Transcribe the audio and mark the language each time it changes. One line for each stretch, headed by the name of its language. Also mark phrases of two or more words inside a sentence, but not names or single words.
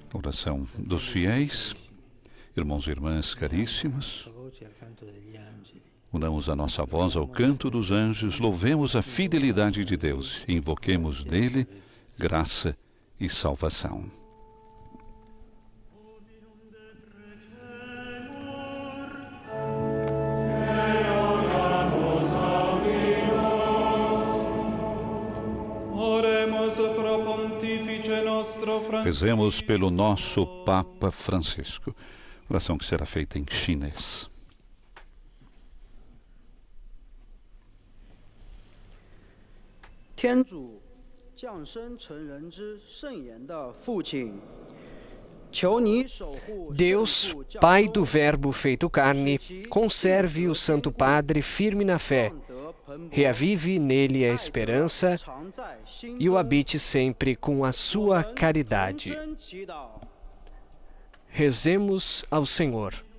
Portuguese: oração dos fiéis. Irmãos e irmãs caríssimos,
Italian: voce al canto degli angeli.
Portuguese: unamos a nossa voz ao canto dos anjos, louvemos a fidelidade de Deus e invoquemos dele graça e salvação.
Latin: Oremus pro Pontifice nostro
Portuguese: Rezemos pelo nosso Papa Francisco. Oração que será feita em chinês.
Chinese: 天主降生成人之圣言的父亲，求你守护
Portuguese: Deus, Pai do Verbo feito carne, conserve o Santo Padre firme na fé, reavive nele a esperança e o habite sempre com a sua caridade. Rezemos ao Senhor.